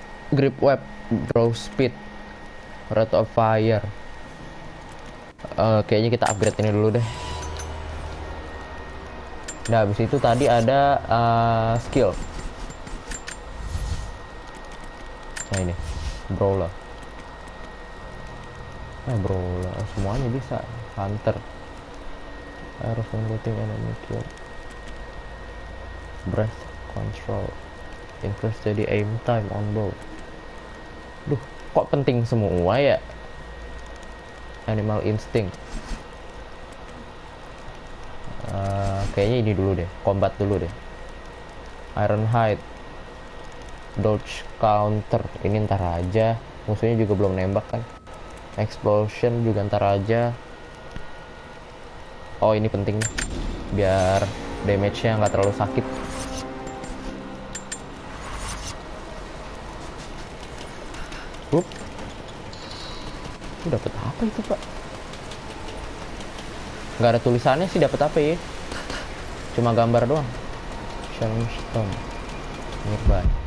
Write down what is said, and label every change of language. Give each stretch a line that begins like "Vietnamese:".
English: Grip web, draw speed, rate of fire.
Indonesian: Kayaknya kita upgrade ini dulu deh. Nah, habis itu tadi ada skill. Nah ini, brawler. Brawler, semuanya bisa. Hunter. Harus mengikuti enemy kill.
English: Breath control. Increase steady aim time on bow.
Indonesian: Duh, kok penting semua ya? Animal instinct. Kayaknya ini dulu deh, combat dulu deh. Ironhide, dodge counter, ini ntar aja. Musuhnya juga belum nembak kan. Explosion juga ntar aja. Oh ini penting nih, biar damage-nya nggak terlalu sakit. Dapat apa itu pak? Nggak ada tulisannya sih dapat apa ya? Cuma gambar doang.
English: Challenge stone nearby.